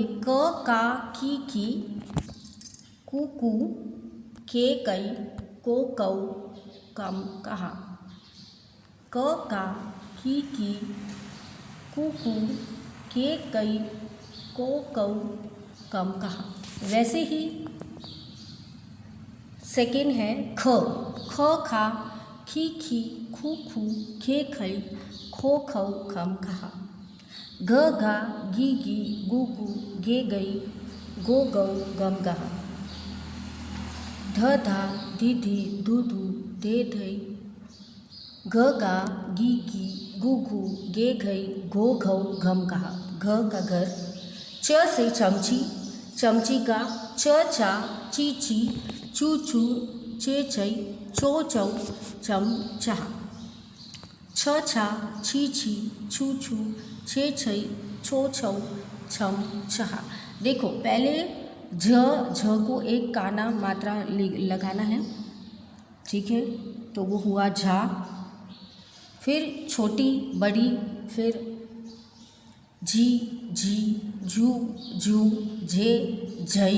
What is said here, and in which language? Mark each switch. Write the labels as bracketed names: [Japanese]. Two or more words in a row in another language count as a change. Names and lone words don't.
[Hindi] क का की कु कू के कई को कौ कम कहा। क का की कु कू के कई को कौ कम कहा। वैसे ही सेकेंड है ख। ख खा खी खू खू खे खई खो खौ खम कहा। ग गा गी गू गे गई गो गौ गम कहा। ध धा धी धू दे धई ग गा गी गू गे गई गो घौ घम कहा। घ का घर। च से चमची का च चा ची चू चे चई चो चौ चम चाह। छ छा छी छू छे छई छो छौ छम चाह। देखो पहले झ को एक काना मात्रा लगाना है, ठीक है। तो वो हुआ झा, फिर छोटी बड़ी, फिर जी जू जू जे झई।